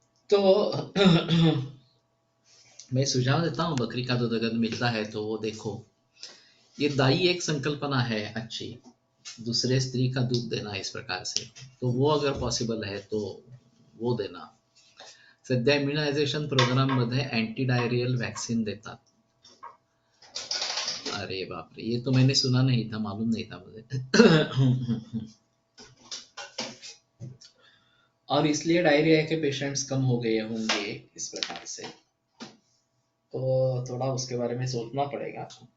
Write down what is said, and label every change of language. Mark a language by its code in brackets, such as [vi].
[hi] तो मैं सुझाव देता हूँ, बकरी का दूध अगर मिलता है तो वो देखो, ये दाई एक संकल्पना है अच्छी, दूसरे स्त्री का दूध देना इस प्रकार से, तो वो अगर पॉसिबल है तो वो देना। [mr] सध्या इम्युनायझेशन प्रोग्राम मध्ये अँटी डायरियल वॅक्सीन देतात। [hi] अरे बाप रे, ये तो मैंने सुना नहीं था, मालूम नहीं था मुझे। और इसलिए डायरिया के पेशेंट्स कम हो गए होंगे इस प्रकार से, तो थोड़ा उसके बारे में सोचना पड़ेगा।